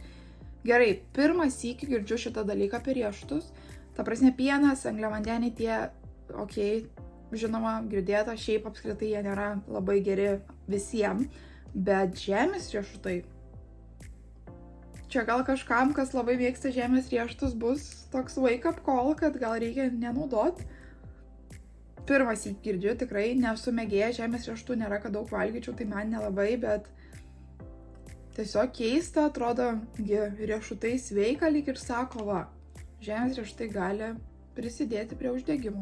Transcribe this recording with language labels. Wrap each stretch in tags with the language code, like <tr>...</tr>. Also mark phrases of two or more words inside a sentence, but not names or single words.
<lt>Gerai, pirmą sykį girdžiu šitą dalyką apie riešutus. Ta prasme, pienas, angliavandeniai tie, žinoma, girdėta, šiaip apskritai jie nėra labai geri visiems. Bet žemės riešutai, čia gal kažkam, kas labai mėgsta žemės riešutus, bus toks</lt> <en>wake up call,</en> <lt>kad gal reikia nenaudot. Pirmas girdžiu, tikrai nesu mėgėja, žemės riešutų nėra, kad daug valgyčiau, tai man nelabai, bet tiesiog keista, atrodo, riešutai sveika, lyg ir sako, žemės riešutai gali prisidėti prie uždegimų.</lt>